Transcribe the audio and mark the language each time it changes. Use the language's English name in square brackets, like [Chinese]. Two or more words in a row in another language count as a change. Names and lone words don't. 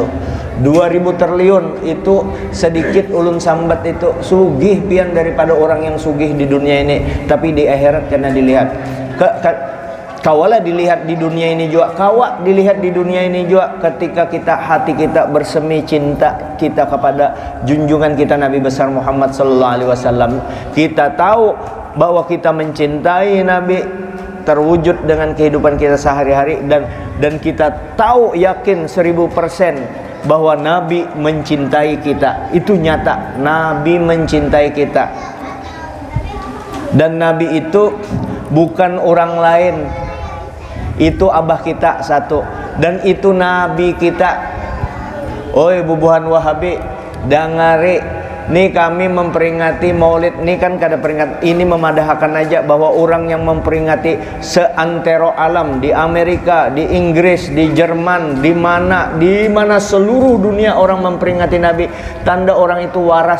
[Banjar] 2.000 triliun itu sedikit ulun sambat itu sugih pian daripada orang yang sugih di dunia ini. [Indonesian] Tapi di akhirat kena dilihat. Kawalah dilihat di dunia ini juga, kawa dilihat di dunia ini juga ketika hati kita bersemi cinta kita kepada junjungan kita Nabi besar Muhammad [Arabic] صلى الله عليه وسلم. [Indonesian] Kita tahu bahwa kita mencintai Nabi terwujud dengan kehidupan kita sehari-hari, dan kita tahu yakin 1000% bahwa Nabi mencintai kita. Itu nyata, Nabi mencintai kita. Dan Nabi itu bukan orang lain, itu abah kita satu, dan itu Nabi kita. [Banjar] Oi bubuhan Wahabi, dangari nih kami memperingati Maulid nih kan kada peringat ini memadahkan aja bahwa orang yang memperingati seantero alam, di Amerika, di Inggris, di Jerman, di mana seluruh dunia orang memperingati Nabi, tanda orang itu waras.